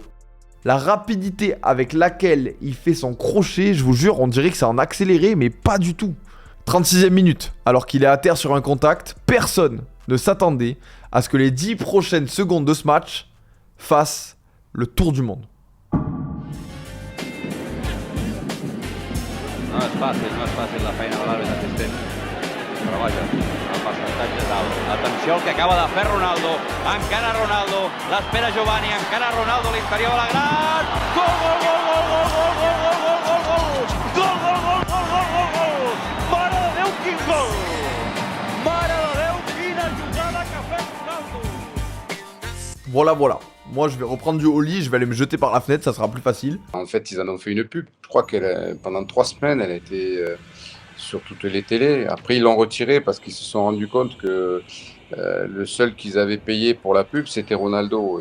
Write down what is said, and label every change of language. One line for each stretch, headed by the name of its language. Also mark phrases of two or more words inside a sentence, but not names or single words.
French: La rapidité avec laquelle il fait son crochet, je vous jure, on dirait que c'est en accéléré, mais pas du tout. 36e minute, alors qu'il est à terre sur un contact, personne ne s'attendait à ce que les 10 prochaines secondes de ce match fassent le tour du monde.
Catalan: No és fàcil la feina de l'àrbitre assistent, però vaja, el percentatge és alt. Atenció al que acaba de fer Ronaldo, encara Ronaldo, l'espera Giovanni, encara Ronaldo a l'interior de la gran, gol, gol, gol, gol, gol, gol, gol, gol, gol, gol, gol, gol, gol, gol, gol, gol, gol, mare de Déu, quin gol! Mare de Déu, quina jugada que ha fet Ronaldo!
French: Voilà. Moi, je vais reprendre du Oli, je vais aller me jeter par la fenêtre, ça sera plus facile. En fait, ils en ont fait une pub. Je crois que pendant 3 semaines, elle a été sur toutes les télés. Après, ils l'ont retirée parce qu'ils se sont rendus compte que le seul qu'ils avaient payé pour la pub, c'était Ronaldo.